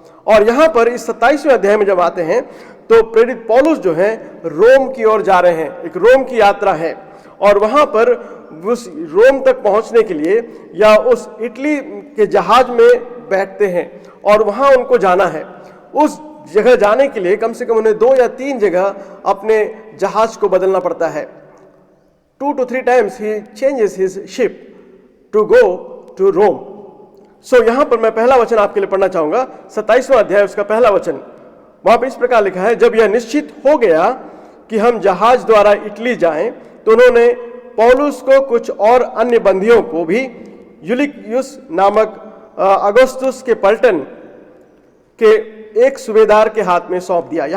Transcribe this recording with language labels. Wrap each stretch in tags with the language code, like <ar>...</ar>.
<hi>और यहाँ पर इस 27वें अध्याय में जब आते हैं तो प्रेरित पौलुस जो है रोम की ओर जा रहे हैं, एक रोम की यात्रा है। और वहाँ पर उस रोम तक पहुँचने के लिए या उस इटली के जहाज में बैठते हैं और वहाँ उनको जाना है। उस जगह जाने के लिए कम से कम उन्हें 2 या 3 जगह अपने जहाज को बदलना पड़ता है।</hi> <en>2 to 3 times he changes his ship to go to Rome.</en> <hi>सो यहाँ पर मैं पहला वचन आपके लिए पढ़ना चाहूँगा, 27वां अध्याय उसका पहला वचन। वहाँ पर इस प्रकार लिखा है, जब यह निश्चित हो गया कि हम जहाज द्वारा इटली जाएं तो उन्होंने पौलुस को कुछ और अन्य बंदियों को भी यूलियुस नामक अगस्तुस के पलटन के एक सूबेदार के हाथ में सौंप दिया।</hi>